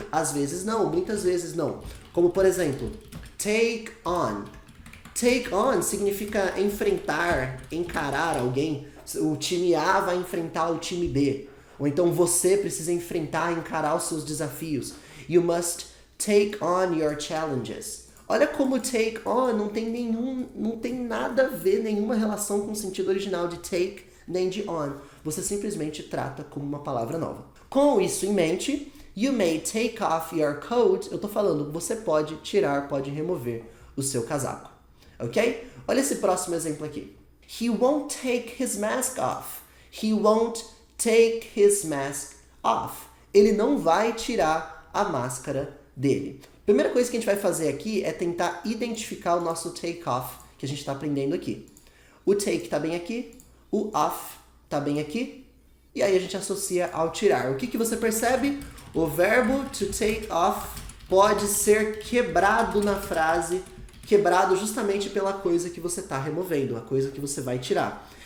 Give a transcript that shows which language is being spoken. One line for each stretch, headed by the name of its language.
Portuguese: Às vezes não, muitas vezes não. Como por exemplo, take on. Take on significa enfrentar, encarar alguém. O time A vai enfrentar o time B. Ou então você precisa enfrentar, encarar os seus desafios.
English: You must take on your challenges.
Portuguese: Olha como take on não tem nada a ver, nenhuma relação com o sentido original de take nem de on. Você simplesmente trata como uma palavra nova. Com isso em mente,
English: you may take off your coat.
Portuguese: Eu tô falando, você pode tirar, pode remover o seu casaco. Ok? Olha esse próximo exemplo aqui.
English: He won't take his mask off. He won't take his mask off.
Portuguese: Ele não vai tirar a máscara dele. Primeira coisa que a gente vai fazer aqui é tentar identificar o nosso take off que a gente está aprendendo aqui. O take está bem aqui, o off está bem aqui, e aí a gente associa ao tirar. O que você percebe? O verbo to take off pode ser quebrado na frase, quebrado justamente pela coisa que você está removendo, a coisa que você vai tirar.